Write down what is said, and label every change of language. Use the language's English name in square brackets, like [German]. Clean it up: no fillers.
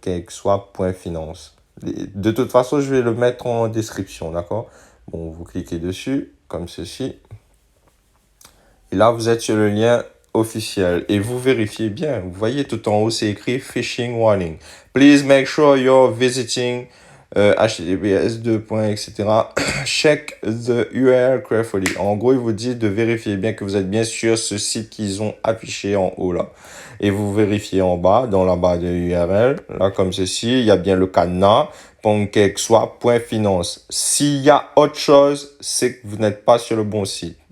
[French] PancakeSwap.finance. De toute façon, je vais le mettre en description, d'accord? Bon, vous cliquez dessus comme ceci. Et là, vous êtes sur le lien officiel et vous vérifiez bien. Vous voyez tout en haut, c'est écrit [English] phishing warning. Please make sure you're visiting https etc. Check the URL carefully. [French] En gros, il vous dit de vérifier bien que vous êtes bien sur ce site qu'ils ont affiché en haut là. Et vous vérifiez en bas, dans la barre de URL, là comme ceci, il y a bien le cadenas pancakeswap.finance. S'il y a autre chose, c'est que vous n'êtes pas sur le bon site.